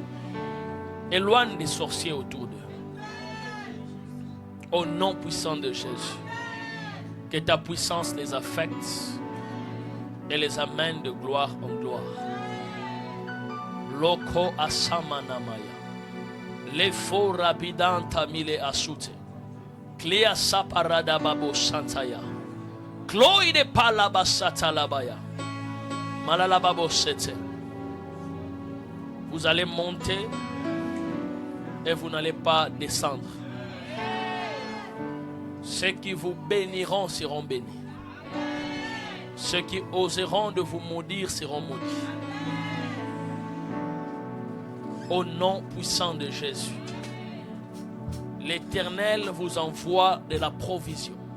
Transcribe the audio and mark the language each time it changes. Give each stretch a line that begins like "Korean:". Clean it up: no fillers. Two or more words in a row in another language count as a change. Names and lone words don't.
French: Éloigne des sorciers autour d'eux. Au nom puissant de Jésus. Que ta puissance les affecte et les amène de gloire en gloire. Loko asamanamaya. Le faux rapidan tamile asute. Clea saparada babo santaya. Chloe palabasata labaya. Malalababo sete. Vous allez monter et vous n'allez pas descendre. Ceux qui vous béniront seront bénis. Ceux qui oseront de vous maudire seront maudits. Au nom puissant de Jésus, l'Éternel vous envoie de la provision.